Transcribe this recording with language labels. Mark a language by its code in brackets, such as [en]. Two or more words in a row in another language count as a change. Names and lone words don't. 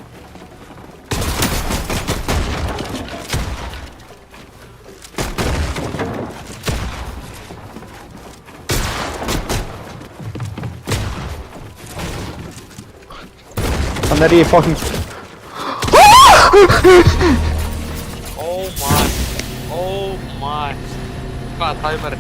[is] Þannig er ég fucking... [en] Oh my. my. [is] Hvað er tæmari?